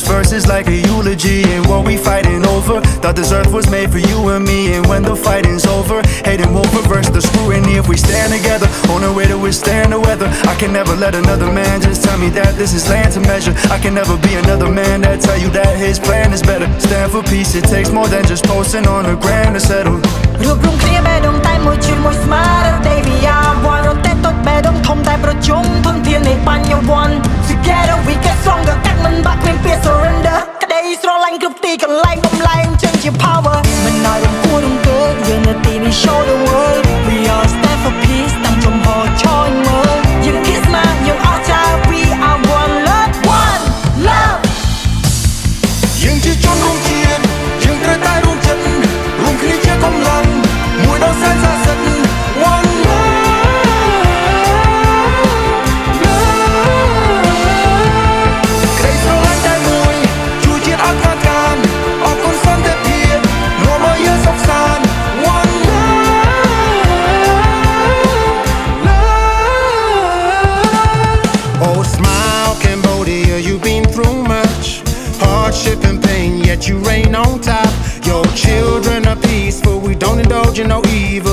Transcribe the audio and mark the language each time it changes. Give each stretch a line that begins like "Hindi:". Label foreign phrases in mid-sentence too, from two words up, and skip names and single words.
English: this is like a eulogy and what we fighting over. Thought this earth was made for you and me, and when the fighting's over, hating won't reverse the scrutiny if we stand together on a way to withstand the weather. I can never let another man just tell me that this is land to measure. I can never be another man that tell you that his plan is better. Stand for peace, it takes more than just posting on a gram to settle.
Khmer: រួបរวมគ្នាបេះដូងតែមួយជឿនមួយស្មារតីវិយាវ័នរត់តែទុកបេះដូងធំតែប្រជុំធនធាននៃបញ្ញវន្ត
English: Together we get stronger
Khmer: កាត់មិនបាក់គ្មានពាក្យ surrender ក្តីស្រឡាញ់គ្រប់ទីកន្លែងបំលែងចេញជា power មិនឲ្យរំគួររំកើយើងនៅទីនេះ
English: show the world we all stand for peace
Khmer: តាំងចំហឈរមើលយើងគិតស្មារយើងអស្ចារ្យ
English: we are one love one love
Khmer: យើងជាជនរួមជាតិយើងត្រូវតែរួមចិត្តរួមគ្នាជាកម្លាំងមួយដ៏សែនស័ក្តិសិទ្ធិ
English: one love
Khmer: ក្តីស្រឡាញ់តែមួយជួយជាតិឲ្យខ្លាចកានអរគុណសន្តិភាពនាំឲ្យយើងសុខសាន្ត one
English: love Oh smile Cambodia you've been through much hardship and pain yet you reign on top. Your children are peaceful, we don't indulge in no evil.